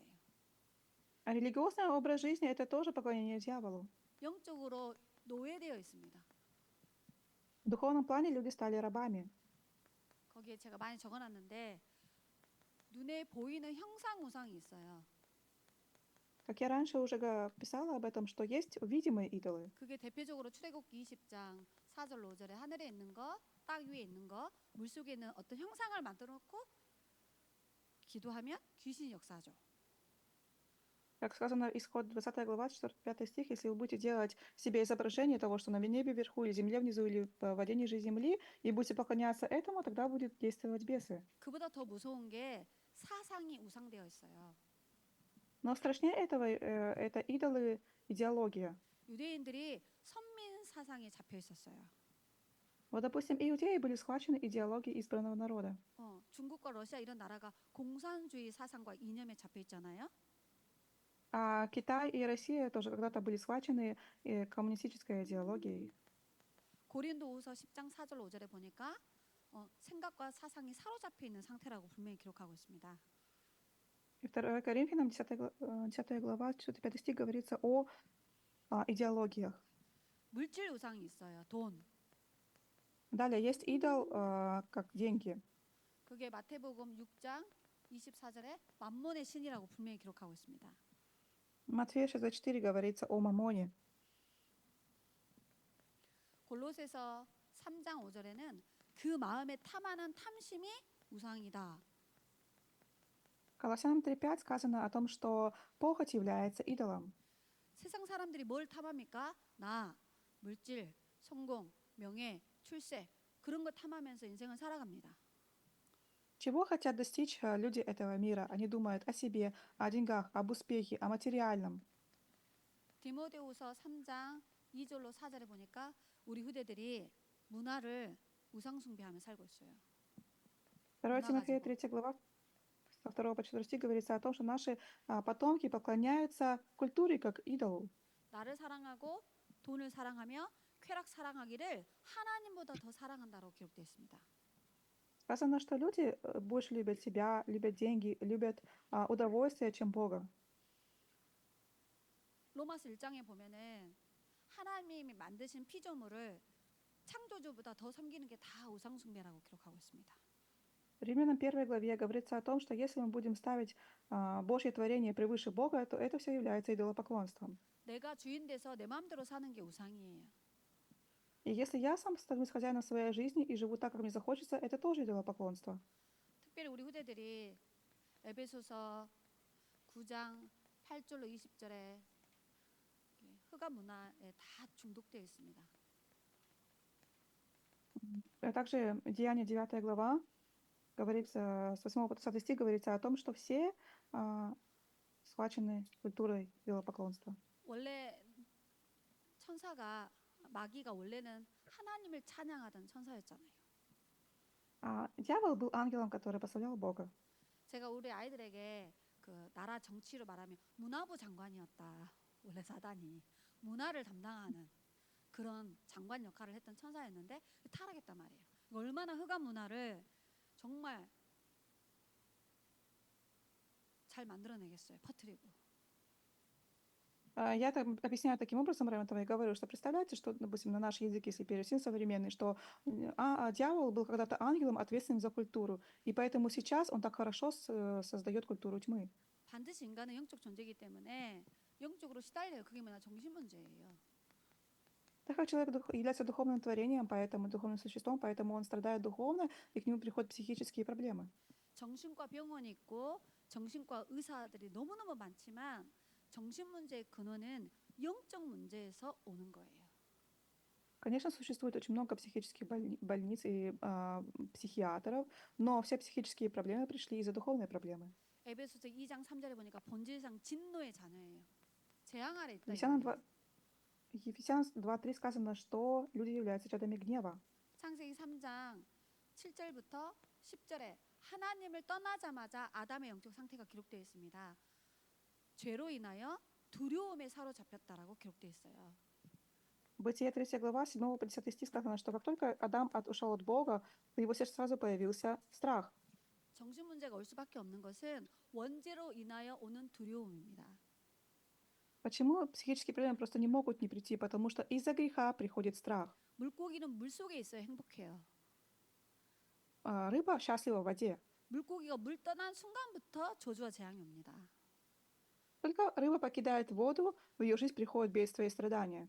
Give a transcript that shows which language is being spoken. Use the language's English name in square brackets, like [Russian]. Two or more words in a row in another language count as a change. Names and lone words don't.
[Russian] А религиозный образ жизни — это тоже поклонение дьяволу. [Korean] 영적으로 노예되어 있습니다. [Russian] В духовном плане люди стали рабами. [Korean] 거기에 제가 많이 적어놨는데 눈에 보이는 형상 우상이 있어요. [Russian] Как я раньше уже писала об этом, что есть видимые идолы. [Korean] 그게 대표적으로 출애굽기 20장 4절 5절에 하늘에 있는 거, 땅 위에 있는 거, 물 속에 있는 어떤 형상을 만들어 놓고 기도하면 귀신이 역사하죠. [Russian] Как сказано, исход 20 глава, 4-5 стих, если вы будете делать себе изображение того, что на небе вверху, или земле внизу, или в воде ниже земли, и будете поклоняться этому, тогда будут действовать бесы. [Korean] 그보다 더 무서운 게 사상이 우상되어 있어요. [Russian] Но страшнее этого это идолы, идеология. [Korean] 유대인들이 선민 사상에 잡혀 있었어요. [Russian] Вот, допустим, иудеи были схвачены идеологией избранного народа. [Korean] 중국과 러시아 이런 나라가 공산주의 사상과 이념에 잡혀 있잖아요. [Russian] А Китай и Россия тоже когда-то были схвачены коммунистической идеологией. [Korean] 고린도후서 10장 4절 5절에 보니까 생각과 사상이 사로잡혀 있는 상태라고 분명히 기록하고 있습니다. [Russian] И 2 Коринфянам, 10 глава, 4-5 стих говорится о идеологиях. [Korean] 물질 우상이 있어요. 돈. [Russian] Далее есть идол, как деньги. [Korean] 그게 마태복음 6장 24절에 만몬의 신이라고 분명히 기록하고 있습니다. [Russian] Матфея 6:24 говорится о мамоне. [Korean] 골로새서 3장 5절에는 그 마음에 탐하는 탐심이 우상이다. [Russian] Колоссянам 3:5 сказано о том, что похоть является идолом. [Korean] 세상 사람들이 뭘 탐합니까? 나, 물질, 성공, 명예, 출세 그런 거 탐하면서 인생을 살아갑니다. [Russian] Чего хотят достичь люди этого мира? Они думают о себе, о деньгах, об успехе, о материальном. [Korean] 디모데후서 3장 2절로 4절에 보니까 우리 후대들이 문화를 우상 숭배하며 살고 있어요. [Russian] 2 Тимофея 3 глава, со 2 по 4 стих говорится о том, что наши потомки поклоняются культуре как идолу. [Korean] 나를 사랑하고 돈을 사랑하며 쾌락 사랑하기를 하나님보다 더 사랑한다고 기록되어 있습니다. [Russian] Сказано, что люди больше любят себя, любят деньги, любят удовольствие, чем Бога. [Korean] 로마서 1장에 보면은 하나님이 만드신 피조물을 창조주보다 더 섬기는 게 다 우상 숭배라고 기록하고 있습니다. [Russian] Римлянам 1 главе говорится о том, что если мы будем ставить Божье творение превыше Бога, то это все является идолопоклонством. [Korean] 내가 주인 돼서 내 마음대로 사는 게 우상이에요. [Russian] И если я сам становлюсь хозяином своей жизни и живу так, как мне захочется, это тоже идолопоклонство. [Korean] 특별히 우리 후대들이 에베소서 9장 8절로 20절에 흑암 문화에 다 중독되어 있습니다. [Russian] Также Деяние 9 глава говорится, с 8 по 10 стих говорится о том, что все схвачены культурой идолопоклонства. [Korean] 원래 천사가 마귀가 원래는 하나님을 찬양하던 천사였잖아요. [Russian] Дьявол был ангелом, который прославлял Бога. [Korean] 제가 우리 아이들에게 그 나라 정치로 말하면 문화부 장관이었다. 원래 사단이 문화를 담당하는 그런 장관 역할을 했던 천사였는데 타락했단 말이에요. 얼마나 흑암 문화를 정말 잘 만들어내겠어요. 퍼뜨리고. [Russian] Я так объясняю таким образом, и говорю, что представляете, что, допустим, на наш язык, если перевести современный, что дьявол был когда-то ангелом, ответственным за культуру, и поэтому сейчас он так хорошо создает культуру тьмы. [Korean] 반드시 인간은 영적 존재이기 때문에 영적으로 시달려요. 그게 뭐냐 정신 문제예요. [Russian] Так как человек является духовным творением, поэтому духовным существом, поэтому он страдает духовно, и к нему приходят психические проблемы. [Korean] 정신과 병원이 있고 정신과 의사들이 너무너무 많지만 정신 문제의 근원은 영적 문제에서 오는 거예요. [Russian] Конечно, существует очень много психических больниц и психиатров, но все психические проблемы пришли из-за духовной проблемы. [Korean] 에베소서 2장 3절에 보니까 본질상 진노의 자녀예요. 재앙 아래 있다 이 Ефесянам 말이에요. [Russian] 2, Ефесян 2:3 сказано, что люди являются чадами гнева. [Korean] 창세기 3장 7절부터 10절에 하나님을 떠나자마자 아담의 영적 상태가 기록되어 있습니다. 죄로 인하여 두려움에 사로잡혔다라고 기록되어 있어요. [Russian] Бытие 3 глава, 7 по 10 стих сказано, что как только Адам ушел от Бога, в его сердце сразу появился страх. [Korean] 정신 문제가 올 수밖에 없는 것은 원죄로 인하여 오는 두려움입니다. [Russian] Почему психические проблемы просто не могут не прийти? Потому что из-за греха приходит страх. [Korean] 물고기는 물 속에 있어야 행복해요. [Russian] Рыба счастлива в воде. [Korean] 물고기가 물 떠난 순간부터 저주와 재앙이 옵니다. [Russian] Только рыба покидает воду, в ее жизнь приходит бедствие и страдания.